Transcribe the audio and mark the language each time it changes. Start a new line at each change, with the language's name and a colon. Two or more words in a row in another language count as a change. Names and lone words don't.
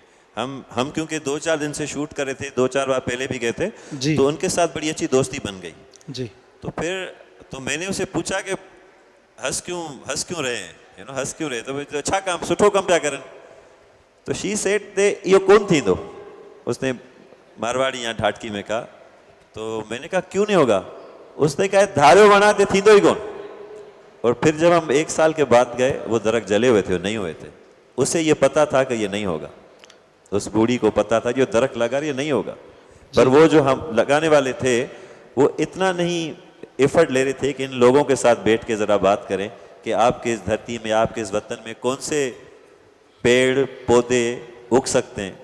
Hindi: हम क्योंकि 2-4 दिन से शूट कर रहे थे, 2-4 बार पहले भी गए थे, तो उनके साथ बड़ी अच्छी दोस्ती बन गई जी. तो फिर तो मैंने उसे पूछा कि हंस क्यों रहे हैं, हंस क्यों रहे. तो अच्छा काम,
Sindhi: सुठो कम पिया करन.
Dhatki: तो
English: she said
Dhatki: दे इहो कोन थींदो.
Hindi: उसने मारवाड़ी या ढाटकी में कहा. तो मैंने कहा क्यों नहीं होगा.
Dhatki: उसने कहा धारियो वणा ते थींदो ही कोन.
Hindi: और फिर जब हम 1 साल के बाद गए, वो दरख्त जले हुए थे, वो नहीं हुए थे. उसे ये पता था कि ये नहीं होगा. उस बूढ़ी को पता था कि वो दरख्त लगा रही है, नहीं होगा. पर वो जो हम लगाने वाले थे वो इतना नहीं एफर्ट ले रहे थे कि इन लोगों के साथ बैठ के ज़रा बात करें कि आपके इस धरती में, आपके इस वतन में कौन से पेड़ पौधे उग सकते हैं.